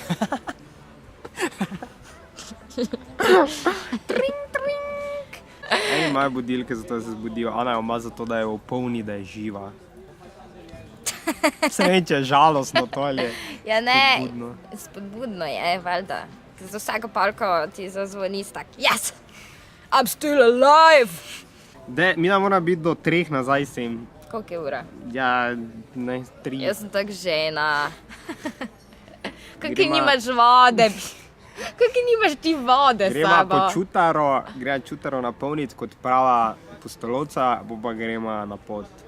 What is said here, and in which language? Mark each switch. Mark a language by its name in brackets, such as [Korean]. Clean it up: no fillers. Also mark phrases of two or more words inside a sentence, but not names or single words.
[Slovenian] Eni imajo budilke, zato se zbudijo, Ana jo ima zato, da jo opolni, da je živa. Se vem, če je žalostno to ali Ja ne, spodbudno. spodbudno je, valjda. Za vsako palko ti zazvoni tak, [English] yes, I'm still alive. [Slovenian] Mina mora biti do 3 nazaj sem. Koliko je ura? Ja, ne, 3. Jaz sem tak žena. Kako Greva- nimaš vode? Kako nimaš ti vode s Greva sabo? po čutaro, greva čutaro napolniti kot prava pustolovca, bo pa greva na pot.